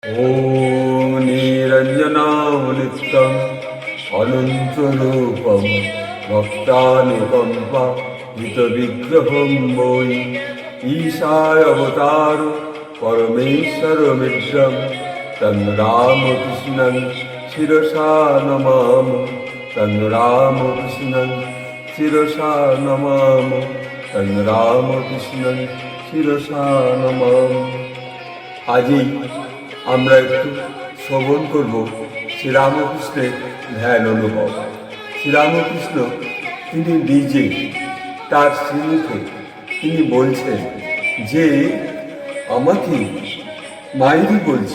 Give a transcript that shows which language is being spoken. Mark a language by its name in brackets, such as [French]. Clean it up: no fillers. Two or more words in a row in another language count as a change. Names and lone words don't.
[Sanskrit] ॐ निरञ्जनावनित्यम् अनन्तरूपं भक्तानुकम्पा हितविग्रहं वै ईशाय अवतार परमेश्वरमित्रं तं रामकृष्णं शिरसा नमामि तं रामकृष्णं शिरसा नमामि तं रामकृष्णं शिरसा नमामि। [Bangla] आजই আমরা একটু শ্রবণ করব শ্রীরামকৃষ্ণের ধ্যান অনুভব। শ্রীরামকৃষ্ণ তিনি নিজে তার শ্রীমুখে তিনি বলছেন যে আমাকে মায়েরই বলছি।